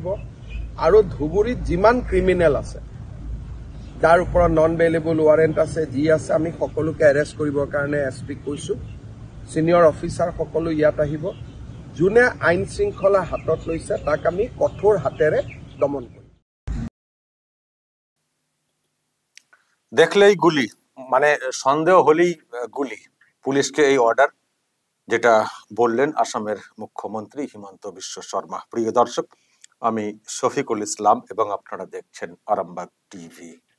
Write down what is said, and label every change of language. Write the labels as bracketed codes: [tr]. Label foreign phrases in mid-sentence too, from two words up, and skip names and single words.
[as] আৰু ধুবুৰীত যিমান ক্ৰিমিনেল আছে, যাৰ ওপৰত [en] non bailable warrant [as] আছে, যি আছে, আমি সকলোকে এৰেষ্ট কৰিবৰ কাৰণে SP কৈছোঁ। ছিনিয়ৰ অফিচাৰ সকলো ইয়াত আহিব। যোনে আইন শৃংখলা হাতত লৈছে তাক আমি কঠোৰ হাতেৰে দমন কৰিম। [bn] দেখলেই গুলি, মানে সন্দেহ হলেই গুলি, পুলিশকে এই অর্ডার, যেটা বললেন আসামের মুখ্যমন্ত্রী হিমন্ত বিশ্ব শর্মা। প্রিয় দর্শক, আমি শফিকুল ইসলাম এবং আপনারা দেখছেন আরামবাগ টিভি।